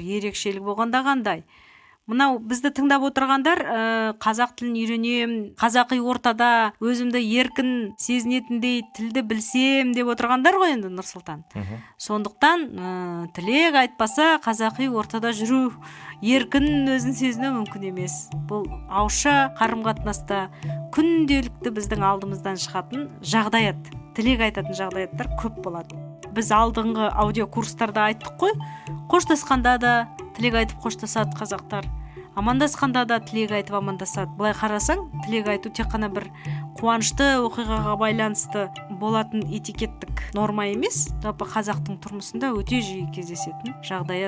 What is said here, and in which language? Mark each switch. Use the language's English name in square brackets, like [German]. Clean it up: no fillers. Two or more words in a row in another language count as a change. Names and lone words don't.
[Kyrgyz] Ерекшелиги болгондо кандай? Мынау бизди тыңдап отыргандар казак тилин үйрөнөм, казакый ортада өзүмдү эркин сезинетиндей тилди билсем деп отыргандар го энди Нурсултан. Сондуктан тилек айтпаса казакый ортада жүрүү эркин өзүн сезинүү мүмкүн эмес. Бул ауызша карым катнаста күнделиктүү биздин алдымыздан чыгатын жагдайат. Тилек айтатын жагдаяттар көп болот. [Kazakh] Біз алдыңғы аудио курстарда айттық қой, қоштасқанда да тілек айтып қоштасады қазақтар, амандасқанда да тілек айтып амандасады. Бұлай қарасаң, тілек айту тек қана бір қуанышты оқиғаға байланысты болатын этикеттік норма емес, жалпы қазақтың тұрмысында өте жиі кездесетін жағдаят.